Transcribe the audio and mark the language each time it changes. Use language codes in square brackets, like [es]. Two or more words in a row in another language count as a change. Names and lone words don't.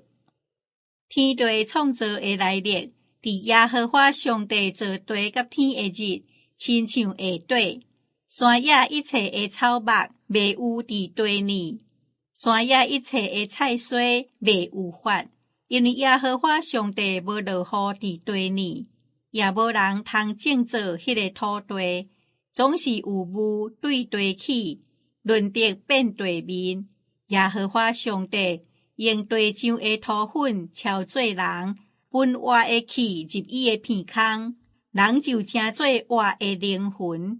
[nan] 天地創造的來歷，佇耶和華上帝造地甲天的日，親像下地，山野一切的草木未有佇地裡，山野一切的菜水未有發，因為耶和華上帝無落雨佇地裡，也無人通種造迄個土地，總是有霧對地起，輪得變地面。耶和華上帝用地上的土粉敲做人，分活的氣入伊的鼻孔，人就成做活的靈魂。